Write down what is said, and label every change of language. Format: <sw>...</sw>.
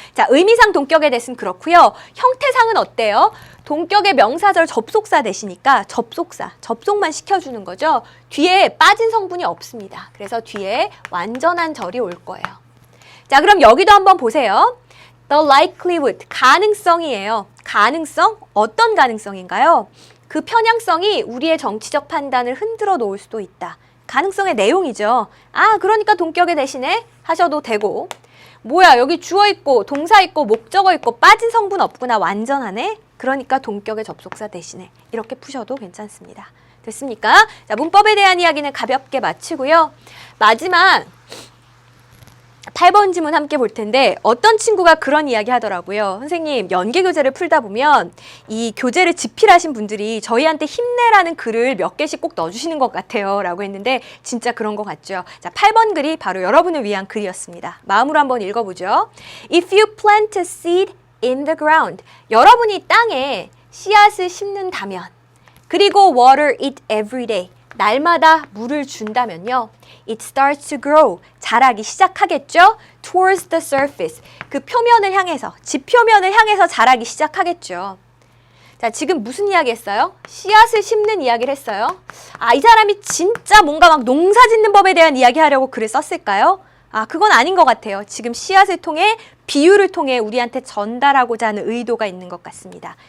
<ko>자, 의미상 동격의 대시는 그렇고요. 형태상은 어때요? 동격의 명사절 접속사 대시니까 접속만 시켜주는 거죠. 뒤에 빠진 성분이 없습니다. 그래서 뒤에 완전한 절이 올 거예요. 자, 그럼 여기도 한번 보세요.</ko> <en>The likelihood,</en> <ko>가능성이에요. 가능성? 어떤 가능성인가요? 그 편향성이 우리의 정치적 판단을 흔들어 놓을 수도 있다. 가능성의 내용이죠. 아, 그러니까 동격의 대신에 하셔도 되고. 뭐야, 여기 주어 있고 동사 있고 목적어 있고 빠진 성분 없구나. 완전하네. 그러니까 동격의 접속사 대신에 이렇게 푸셔도 괜찮습니다. 됐습니까? 자, 문법에 대한 이야기는 가볍게 마치고요. 마지막 8번 지문 함께 볼 텐데 어떤 친구가 그런 이야기 하더라고요. 선생님, 연계 교재를 풀다 보면 이 교재를 집필하신 분들이 저희한테 힘내라는 글을 몇 개씩 꼭 넣어주시는 것 같아요 라고 했는데 진짜 그런 것 같죠. 자, 8번 글이 바로 여러분을 위한 글이었습니다. 마음으로 한번 읽어보죠.</ko> <en>If you plant a seed in the ground,</en> <ko>여러분이 땅에 씨앗을 심는다면, 그리고</ko> <en>water it every day,</en> <ko>날마다 물을 준다면요.</ko> <en>It starts to grow.</en> <ko>자라기 시작하겠죠?</ko> <en>Towards the surface.</en> <ko>그 표면을 향해서, 지표면을 향해서 자라기 시작하겠죠. 자, 지금 무슨 이야기 했어요? 씨앗을 심는 이야기를 했어요. 아, 이 사람이 진짜 뭔가 막 농사 짓는 법에 대한 이야기 하려고 글을 썼을까요? 아, 그건 아닌 것 같아요. 지금 씨앗을 통해, 비유를 통해 우리한테 전달하고자 하는 의도가 있는 것 같습니다.</ko>